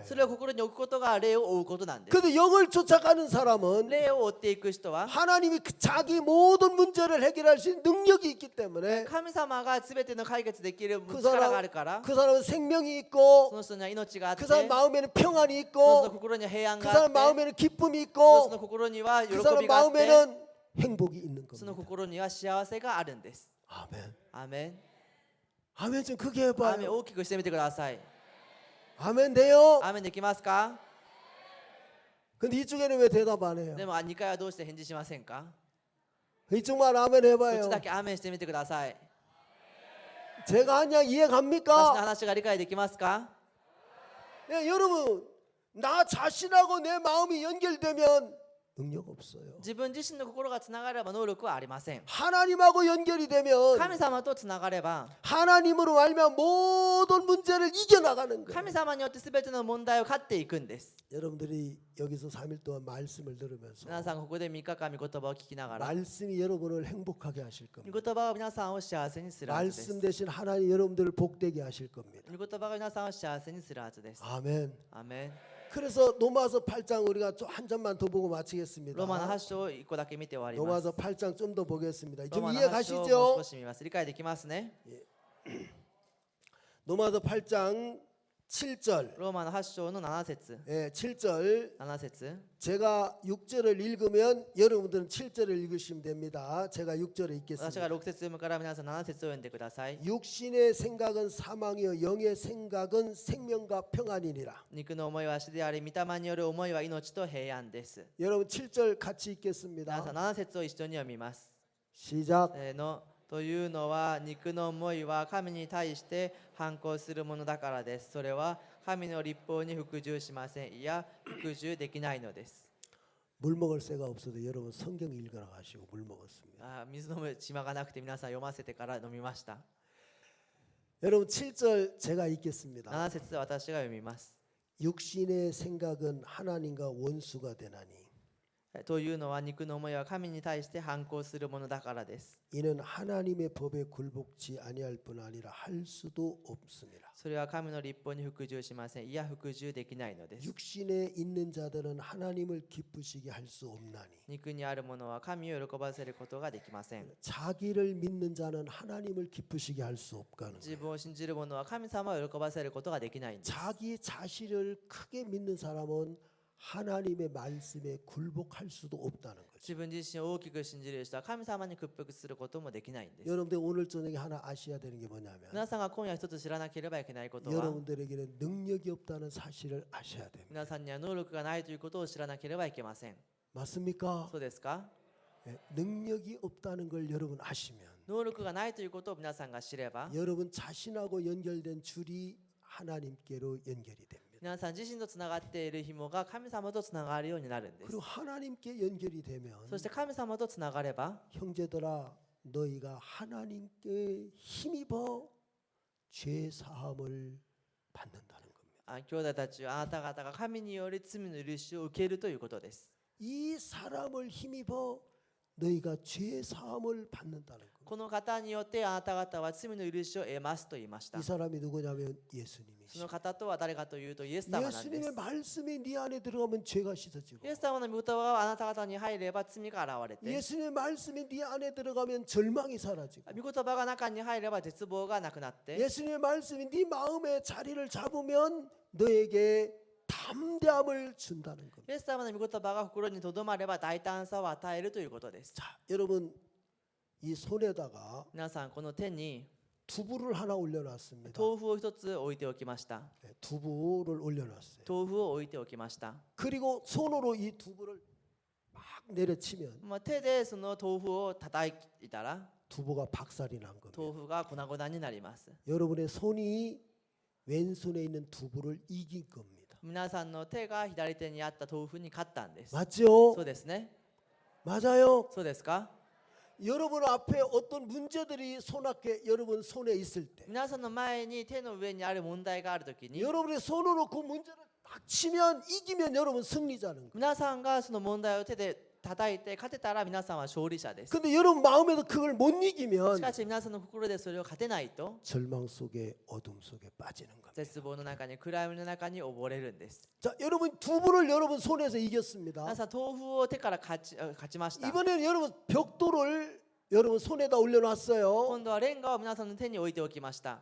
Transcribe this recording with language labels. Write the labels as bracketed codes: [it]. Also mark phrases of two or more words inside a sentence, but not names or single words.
[ja] それを心に置くことが霊を追うことなんです。 [ko] 그래서 영을 쫓아가는 사람은 [ja] 霊を追っていく人は [ko] 하나님이 자기 모든 문제를 해결할 수 있는 능력이 있기 때문에 [ja] 神様が全ての解決できる [ko] 그 [ja] 力があるから [ko] 사람은 그 사람은 생명이 [ja] そ [ko] 있고 [ja] の人には命があって [ko] 그 사람 마음에는 평안이 [ja] その人の [ko] 있고 [ja] 心には平安 [ko] 그 [ja] があ [ko] 사람 [ja] って [ko] 마음에는 기쁨이 [ja] その人 [ko] 있고 [ja] の心には喜 [ko] 그 사람 [ja] びがあって [ko] 마음에는 행복이 있는 [ja] その [ko] 겁니다. [ja] 心には幸せがあるんです。 [ko] 아멘. [ja] アーメン。 [ko] 아멘 좀 크게 [ja] アーメン [ko] 해봐요. [ja] 大きくしてみてください。 [ko] 아멘 돼요. [ja] アーメンできますか？ [ko] 근데 이쪽에는 왜 대답 안 해요? [ja] でも2回はどうして返事しませんか？ [ko] 이쪽만 아멘 [ja] こっ [ko] 해봐요. [ja] ちだけアーメンしてみてください。 [ko] 제가 한 이야기 이해 [ja] 私の [ko] 갑니까? [ja] 話が理解できますか？ [ko] 예, 여러분 나 자신하고 내 마음이 연결되면 능력 없어요. [ja] 自分自身の心がつながれば能力はありません。 [ko] 하나님하고 연결이 되면 [ja] 神様とつながれば [ko] 하나님으로 말미암아 모든 문제를 이겨나가는 거예요. [ja] 神様によって全ての問題を勝っていくんです。 [ko] 여러분들이 여기서 3일 동안 말씀을 들으면서 [ja] 皆さんここで3日間御言葉を聞きながら [ko] 말씀이 여러분을 행복하게 하실 [ja] 御 [ko] 겁니다. [ja] 言葉は皆さんを幸せにするはずです。 [ko] 말씀 대신 하나님 여러분들을 복되게 하실 겁니다. [ja] 御言葉が皆さんを幸せにするはずです。 [ko] 아멘. [ja] アーメン。 [ko] 그래서 로마서 8장 우리가 한 점만 더 보고 마치겠습니다. [ja] ローマの8章を1個だけ見て終わります。 [ko] 로마서 8장 좀 더 보겠습니다. [ja] ロー [ko] 좀 [ja] マの [ko] 이해 [ja] 8章をもう [ko] 가시죠? [ja] 少し見ます。理解できますね。 [ko] 로마서 8장 7절. [ja] ローマの8章の7節 [ko] 예, 7절. [ja] 7節 [ko] 제가 6절을 읽으면 여러분들은 7절을 읽으시면 됩니다. 제가 6절을 [ja] 私が [ko] 읽겠습니다. [ja] 6節読むから皆さん7節を読んでください。 [ko] 육신의 생각은 사망이요 영의 생각은 생명과 평안이니라. [ja] 肉の思いは死であり、御霊による思いは命と平安です。 [ko] 여러분 7절 같이 [ja] 皆さん [ko] 읽겠습니다. [ja] 7節を一緒に読みます。 [ko] 시작. [ja] というのは肉の思いは神に対して反抗するものだからです。それは神の立法に服従しません。いや、服従できないのです。 [ko] 물 먹을 새가 없어도 여러분 성경 읽으라 하시고 물 먹었습니다. [ja] 水飲む暇がなくて皆さん読ませてから飲みました。 [ko] 여러분 7절 제가 읽겠습니다. [ja] 7 節は私が読みます。 [ko] 육신의 생각은 하나님과 원수가 되나니 [ja] というのは肉の思いは神に対して反抗するものだからです。 [ko] 이는 하나님의 법에 굴복지 아니할 뿐 아니라 할 수도 없습니다. [ja] それは神の立法に服従しません。いや、服従できないのです。 [ko] 육신에 있는 자들은 하나님을 기쁘시게 할 수 없나니 [ja] 肉にあるものは神を喜ばせることができません。 [ko] 자기를 믿는 자는 하나님을 기쁘시게 할 수 없다는 [ja] 自 [ko] 거예요. [ja] 分を信じる者は神様を喜ばせることができないんです。 [ko] 자기 자신을 크게 믿는 사람은 하나님의 말씀에 굴복할 수도 없다는 거죠. [ja] 自分自身を大きく信じる人は神様に屈服することもできないんです。 [ko] 여러분들 오늘 저녁에 하나 아셔야 되는 게 뭐냐면 [ja] 皆さんが今夜一つ知らなければいけないことは [ko] 여러분들에게는 능력이 없다는 사실을 아셔야 됩니다. [ja] 皆さんには能力がないということを知らなければいけません。 [ko] 맞습니까? [ja] そうですか？ [ko] 능력이 없다는 걸 여러분 아시면 [ja] 能力がないということを皆さんが知れば、 [ko] 여러분 자신하고 연결된 줄이 하나님께로 연결이 됩니다. [ja] 皆さん自身とつながっている紐が神様とつながるようになるんです。 [ko] 그리고 하나님께 연결이 되면 [ja] そして神様とつながれば、 [ko] 형제들아 너희가 하나님께 힘입어 죄 사함을 받는다는 겁니다. [ja] 兄弟たちはあなた方が神により罪の許しを受けるということです。 [ko] 이 사람을 힘입어 너희가 죄 사함을 받는다는 겁니다. [ja] この方によってあなた方は罪の許しを得ますと言いました。 [ko] 이 사람이 누구냐면 [ja] そ [ko] 예수님이시죠. [ja] の方とは誰かというとイエス様なんです。 [ko] 예수님의 말씀이 네 안에 들어가면 죄가 씻어지고 [ja] イエス様の御言葉はあなた方に入れば罪が現れて、 [ko] 예수님의 말씀이 네 안에 들어가면 절망이 사라지고 [ja] 御言葉が中に入れば絶望がなくなって、 [ko] 예수님의 말씀이 네 마음에 자리를 잡으면 너에게 담대함을 준다는 겁니다. [ja] イエス様の御言葉が心にとどまれば大胆さを与えるということです。 [ko] 자, 여러분 이 손에다가 [ja] 皆さんこの手に [ko] 두부를 하나 올려놨습니다. [ja] 豆腐を一つ置いておきました。 [ko] 네, 두부를 올려놨어요. [ja] 豆腐を置いておきました。 [ko] 그리고 손으로 이 두부를 막 내려치면 [ja] 手でその豆腐を叩いたら [ko] 두부가 박살이 난 겁니다. [ja] 豆腐が粉々になります。 [ko] 여러분의 손이 왼손에 있는 두부를 이긴 겁니다. [ja] 皆さんの手が左手にあった豆腐に勝ったんです。 [ko] 맞죠? [ja] そうですね。 [ko] 맞아요. [ja] そうですか。 [ko] 여러분 앞에 어떤 문제들이 손앞에 여러분 손에 있을 때 [ja] 皆さんの前に手の上にある問題があるときに、 [ko] 여러분의 손으로 그 문제를 딱 치면 이기면 여러분 승리자는 거예요. [ja] 皆さんがその問題を手で叩いて勝てたら皆さんは勝利者です。 [ko] 근데 여러분 마음에도 그걸 못 [ja] し [ko] 이기면 [ja] かし皆さんの心でそれを勝てないと、 [ko] 절망 속에 어둠 속에 빠지는 겁니다. [ja] 絶望の中に暗闇の中に溺れるんです。 [ko] 자, 여러분 두부를 여러분 손에서 이겼습니다. [ja] 皆さん豆腐を手から勝ちました。 [ko] 이번에는 여러분 벽돌을 여러분 손에다 올려놨어요. [ja] 今度はレンガを皆さんの手に置いておきました。